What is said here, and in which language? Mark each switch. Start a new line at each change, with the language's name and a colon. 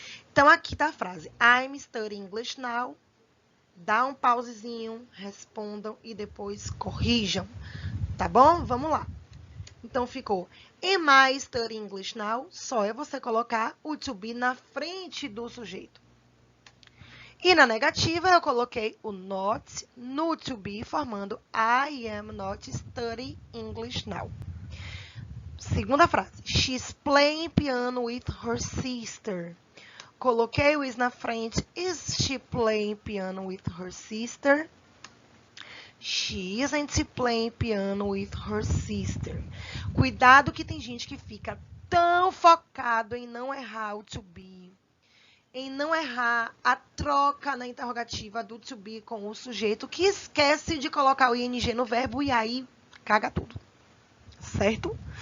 Portuguese: Então, aqui tá a frase
English: I'm studying English now.
Portuguese: Dá um pausezinho, respondam e depois corrijam, tá bom? Vamos lá. Então, ficou
English: Am I studying English now?
Portuguese: Só é você colocar o to be na frente do sujeito. E na negativa, eu coloquei o not no to be, formando
English: I am not studying English now.
Portuguese: Segunda frase.
English: She's playing piano with her sister.
Portuguese: Coloquei o is na frente.
English: Is she playing piano with her sister? She isn't playing piano with her sister.
Portuguese: Cuidado que tem gente que fica tão focado em não errar o to be, em não errar a troca na interrogativa do to be com o sujeito, que esquece de colocar o ing no verbo e aí caga tudo, certo?